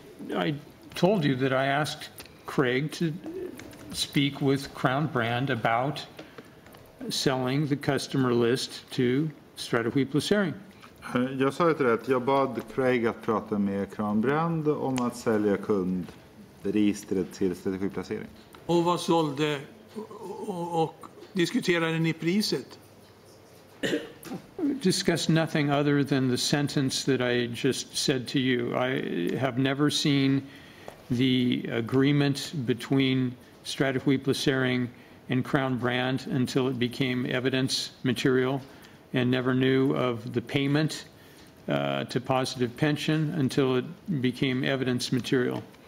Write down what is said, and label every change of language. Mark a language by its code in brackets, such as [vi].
[en] I told you that I asked Craig to speak with Crown Brand about selling the customer list to strategiplacering. [sv] Jag sa ju till dig att jag bad Craig att prata med Crown Brand om att sälja kundregistret till strategiplacering. Och vad sålde och diskuterade ni priset? [en] Discussed nothing other than the sentence that I just said to you. I have never seen the agreement between strategiplacering and Crown Brand until it became evidence material, and never knew of the payment to Positive Pension until it became evidence material.